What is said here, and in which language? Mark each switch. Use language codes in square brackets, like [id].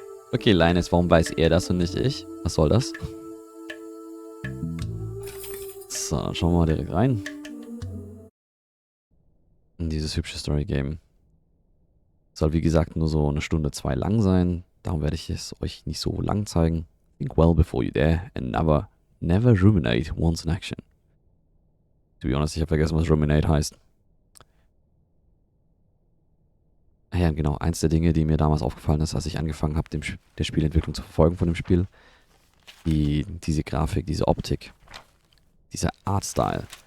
[de] Okay, Linus, warum weiß er das und nicht ich? Was soll das? So, dann schauen wir mal direkt rein. In dieses hübsche Story-Game. Soll wie gesagt nur so 1 Stunde 2 lang sein. Darum werde ich es euch nicht so lang zeigen. [en] Think well before you dare and never ruminate once in action. To be honest, [de] ich habe vergessen, was ruminate heißt. Ja, genau. Eins der Dinge, die mir damals aufgefallen ist, als ich angefangen habe, der Spielentwicklung zu verfolgen von dem Spiel. Diese Grafik, diese Optik, dieser Artstyle.